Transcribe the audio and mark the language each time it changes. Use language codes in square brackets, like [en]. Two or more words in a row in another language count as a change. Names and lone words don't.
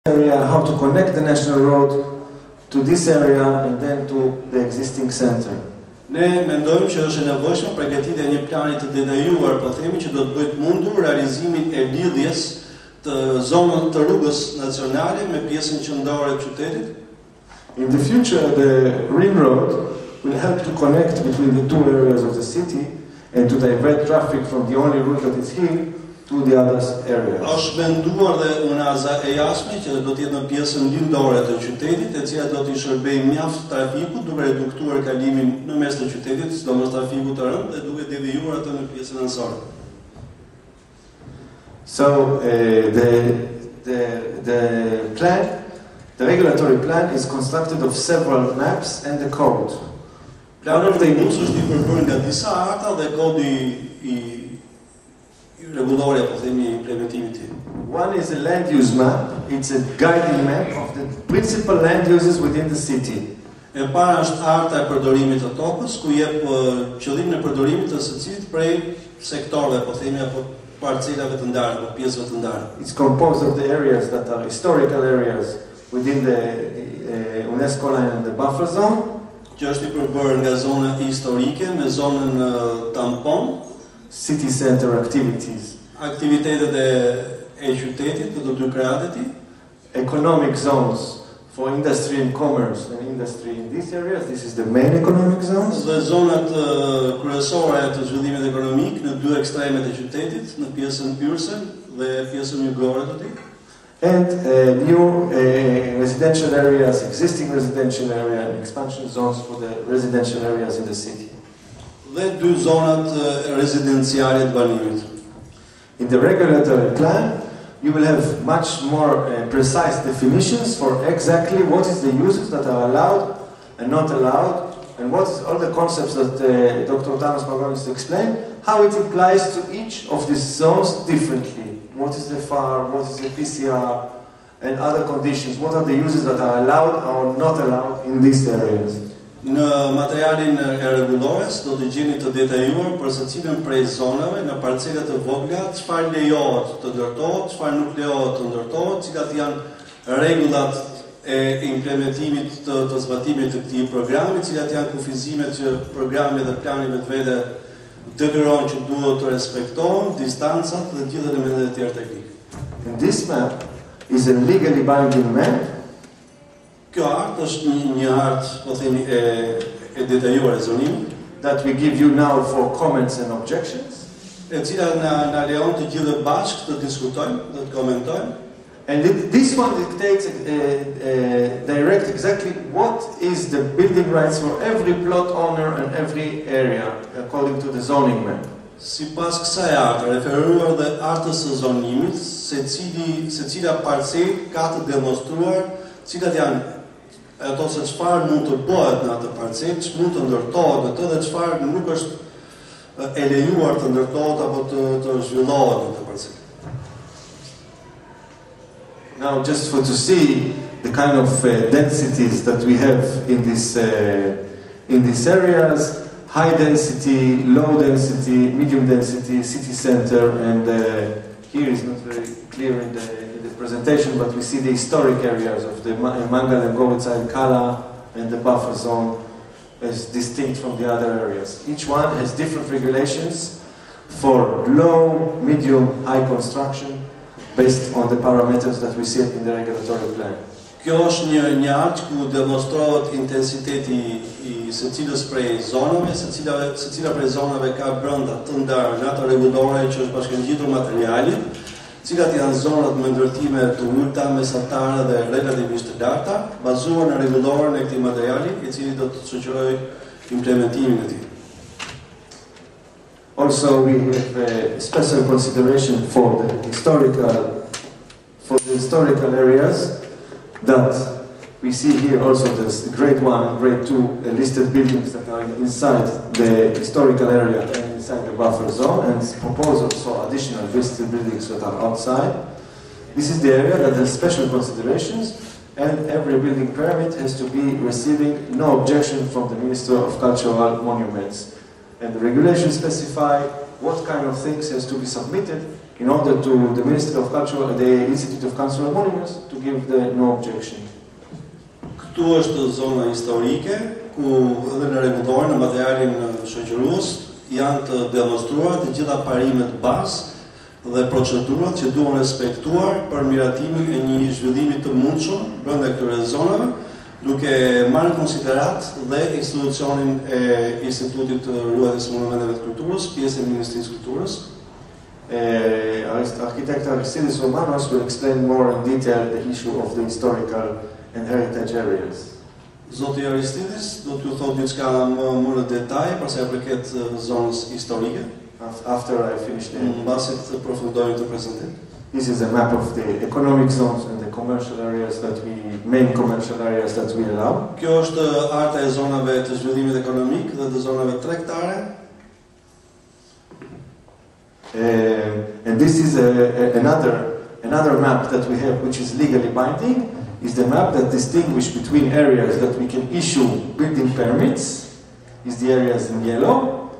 [en] area, how to connect the national road to this area and then to the existing center. [sq] Ne mendojmë që është e nevojshme përgatitja e një plani të detajuar, po themi, që do të bëjë mundur realizimin e lidhjes të zonës të rrugës nacionale me pjesën qendrore të qytetit. [en] In the future, the ring road will help to connect between the two areas of the city and to divert traffic from the only route that is here to the other areas. [sq] Është menduar dhe unaza e jashtme që do të jetë në pjesën lindore të qytetit, e cila do t'i shërbejë mjaft trafikut, duke reduktuar kalimin në mes të qytetit, sidomos trafikut të rënd, dhe duke devijuar atë në pjesën anësore. [en] So the regulatory plan is constructed of several maps and the code. [sq] Plani i rrugës është i përbërë nga disa harta dhe kodi i rregulloria, po themi, implementimit të tij. [en] One is a land use map. It's a guiding map of the principal land uses within the city. [sq] E para është harta e përdorimit të tokës, ku jep qëllimin e përdorimit të secili prej sektorëve, po themi, apo parcelave të ndara, apo pjesëve të ndara. [en] It's composed of the areas that are historical areas within the UNESCO line and the buffer zone. [sq] Që është i përbërë nga zona historike me zonën tampon, [en] city center activities, [sq] aktivitetet e qytetit të dy krahat e tij, [en] economic zones for industry and commerce and industry in these areas. This is the main economic zones. [sq] Dhe zonat kryesore të zhvillimit ekonomik në dy ekstremet e qytetit, në pjesën hyrëse dhe pjesën jugore të tij. [en] And new residential areas, existing residential area and expansion zones for the residential areas in the city. [sq] Dhe dy zonat rezidenciale të banimit. [en] In the regulatory plan, you will have much more precise definitions for exactly what is the uses that are allowed and not allowed, and what is all the concepts that Dr. Tamas Margonis explained, how it applies to each of these zones differently. What is the FAR, what is the PCR, and other conditions, what are the uses that are allowed or not allowed in these areas. [sq] Në materialin e rregullores do të gjeni të detajuar për secilën prej zonave në parcela të vogla, çfarë lejohet të ndërtohet, çfarë nuk lejohet të ndërtohet, cilat janë rregullat e implementimit të zbatimit të këtij programi, cilat janë kufizimet që programi dhe plani vetvete detyron që duhet të respektohen, distancat dhe gjithë elementet e tjera teknike. [en] And this map is a legally binding map. [sq] Kjo hartë është një hartë, po themi, e detajuar e zonimit, [en] that we give you now for comments and objections. [sq] E cila na lejon të gjithë bashkë të diskutojmë, të komentojmë. [en] And this one dictates direct exactly what is the building rights for every plot owner and every area according to the zoning map. [sq] Sipas kësaj harte, referuar dhe hartës së zonimit, secila parcelë ka të demonstruar cilat janë ato se çfarë mund të bëhet në atë parcelë, ç'mund mund të ndërtohet në të dhe çfarë nuk është e lejuar të ndërtohet apo të zhvillohet në atë parcelë. [en] Now, just to see the kind of densities that we have in these areas, high density, low density, medium density, city center, and here is not very clear in the presentation, but we see the historic areas of the Mangal and Govica and Kala and the buffer zone as distinct from the other areas. Each one has different regulations for low, medium, high construction based on the parameters that we see in the regulatory plan. [sq] Kjo është një hartë ku demonstrohet intensiteti i secilës prej zonave, secila prej zonave ka brenda të ndarë nga ato rregullore që është bashkangjitur materiali, cilat janë zonat me ndërtime të ulta, mesatare dhe relativisht të larta, bazuar në rregulloren e këtij materiali, i cili do të shoqërojë implementimin e tij. [en] Also, we have a special consideration for the historical areas that we see here. Also, there's grade 1 and grade 2 listed buildings that are inside the historical area and inside the buffer zone, and proposals for additional listed buildings that are outside. This is the area that has special considerations, and every building permit has to be receiving no objection from the Minister of Cultural Monuments. And the regulations specify what kind of things has to be submitted in order to the Ministry of Culture, the Institute of Cultural Monuments, to give the no objection. [sq] Këtu është zona historike, ku edhe në rregulloren në materialin shoqërues janë të demonstruar të gjitha parimet bazë dhe procedurat që duhen respektuar për miratimin e një zhvillimi të mundshëm brenda këtyre zonave, duke marrë në konsiderat dhe institucionin e Institutit të Ruajtjes së Monumenteve të Kulturës, pjesë e Ministrisë së Kulturës. [en] Architect Aristides Romanos will explain more in detail the issue of the historical and heritage areas. [sq] Zoti Aristides do t'ju thotë diçka më në detaj për sa i përket zonës historike. [en] After I finish the [sq] mbasi të përfundojmë këtë prezantim. [en] This is a map of the economic zones and the commercial areas main commercial areas that we allow. [sq] Kjo është harta e zonave të zhvillimit ekonomik dhe të zonave tregtare. [en] And this is another map that we have, which is legally binding, is the map that distinguishes between areas that we can issue building permits, is the areas in yellow.